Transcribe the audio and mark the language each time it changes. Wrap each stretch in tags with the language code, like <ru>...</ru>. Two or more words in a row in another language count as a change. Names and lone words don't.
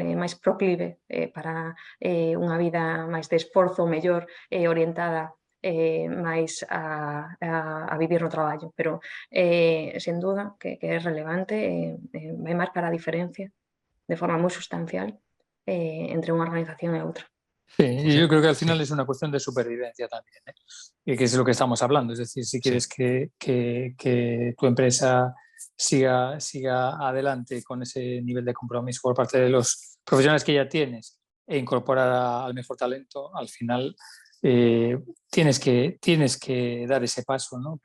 <gl>máis proclive para unha vida máis de esforzo, mellor orientada máis a vivir no traballo, pero sen duda que é relevante, vai marcar a diferencia de forma moi sustancial entre unha organización e outra.</gl> <es>Sí, y yo creo que al final es una cuestión de supervivencia también, ¿eh? Y que es lo que estamos hablando. Es decir, si quieres que tu empresa siga adelante con ese nivel de compromiso por parte de los profesionales que ya tienes e incorporar al mejor talento, al final tienes que dar ese paso, ¿no?</es>